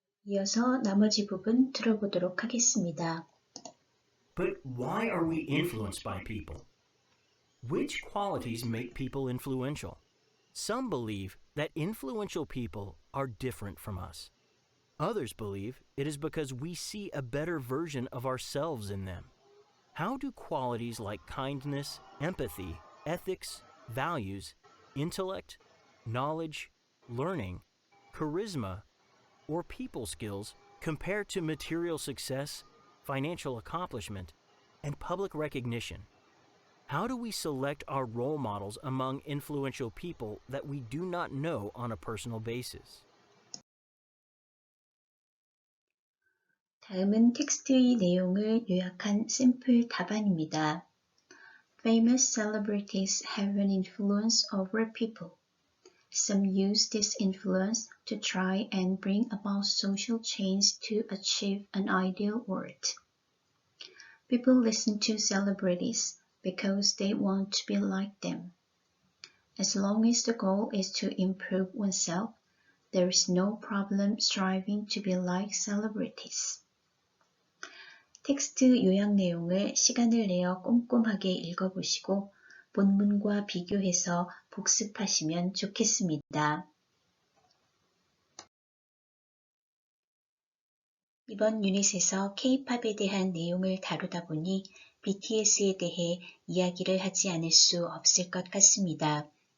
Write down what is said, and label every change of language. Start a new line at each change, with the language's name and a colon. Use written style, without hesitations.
Korean: 이어서 나머지 부분 들어보도록 하겠습니다.
English: But why are we influenced by people? Which qualities make people influential? Some believe that influential people are different from us. Others believe it is because we see a better version of ourselves in them. How do qualities like kindness, empathy, ethics, values, intellect, knowledge, learning, charisma, or people skills compare to material success, financial accomplishment, and public recognition? How do we select our role models among influential people that we do not know on a personal basis?
Korean: 다음은 텍스트의 내용을 요약한 샘플 답안입니다.
English: Famous celebrities have an influence over people. Some use this influence to try and bring about social change to achieve an ideal world. People listen to celebrities because they want to be like them. As long as the goal is to improve oneself, there is no problem striving to be like celebrities.
Korean: 텍스트 요약 내용을 시간을 내어 꼼꼼하게 읽어보시고 본문과 비교해서 복습하시면 좋겠습니다. 이번 유닛에서 K-팝에 대한 내용을 다루다 보니 BTS에 대해 이야기를 하지 않을 수 없을 것 같습니다.